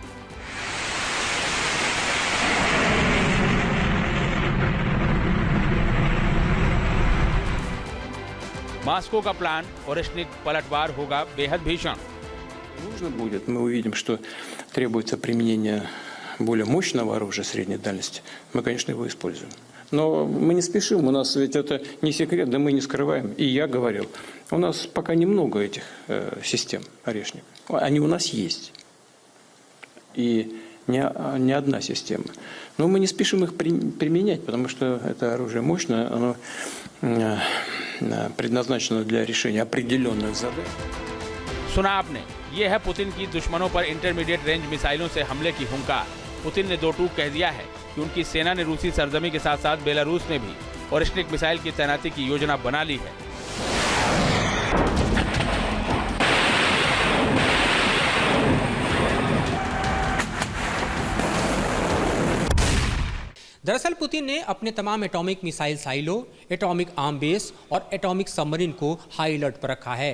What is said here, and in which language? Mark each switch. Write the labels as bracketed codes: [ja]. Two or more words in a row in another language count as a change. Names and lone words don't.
[hi] मॉस्को का प्लान, ऑरशनिक पलटवार होगा बेहद भीषण। [ru] Нужно будет, мы увидим, что требуется применение более мощного оружия средней дальности. Мы, конечно, его используем. Но мы не спешим, у нас ведь это не секрет, да мы не скрываем. И я говорил, у нас пока немного этих систем орешник. Они у нас есть. И не одна система. Но мы не спешим их применять, потому что это оружие мощное, оно предназначено для решения определенных задач. [hi] सुना आपने, ये है पुतिन की दुश्मनों पर [en] intermediate range [hi] मिसाइलों से हमले की हुंकार। पुतिन ने दो टूक कह दिया है कि उनकी सेना ने रूसी सरजमी के साथ साथ बेलारूस में भी ऑरशनिक मिसाइल की तैनाती की योजना बना ली है। दरअसल पुतिन ने अपने तमाम [en] atomic missile silo, atomic arm base [hi] और [en] atomic submarine [hi] को [en] high alert [hi] पर रखा है।